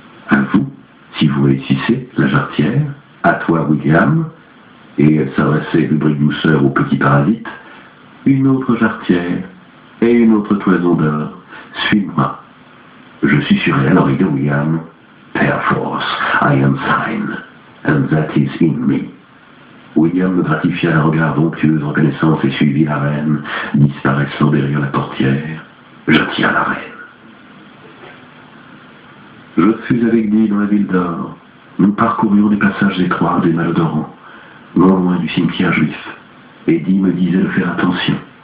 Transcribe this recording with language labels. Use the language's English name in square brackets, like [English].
[French] À vous, si vous réussissez, la jarretière, à toi, William, et elle s'adressait de bris douceur au petit parasite, une autre jarretière et une autre toison d'or. Suis-moi. Je suis sur elle, l'oreille de William. [English] Perforce, I am thine, and that is in me. [French] William me gratifia d'un regard d'onctueuse reconnaissance et suivit la reine, disparaissant derrière la portière. Je tiens la reine. Je fus avec Dee dans la ville d'or. Nous parcourions des passages étroits des malodorants, non loin du cimetière juif, et Dee me disait de faire attention.